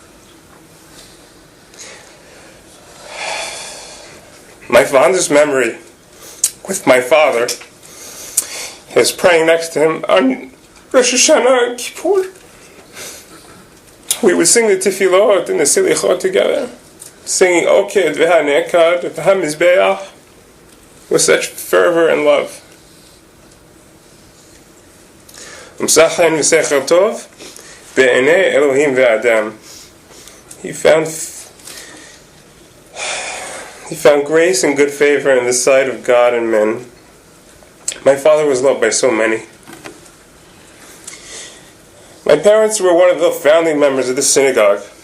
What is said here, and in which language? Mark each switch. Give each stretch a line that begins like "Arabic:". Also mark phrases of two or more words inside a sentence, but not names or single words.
English: My fondest memory with my father is praying next to him on Rosh Hashanah and Kippur. We would sing the tefillot and the selichot together, singing
Hebrew: Oked v'hanekad v'hamizbeach
English: with such fervor and love.
Hebrew: Umsachen v'sechel tov be'enei Elohim ve'adam.
English: He found grace and good favor in the sight of God and men. My father was loved by so many. My parents were one of the founding members of the synagogue.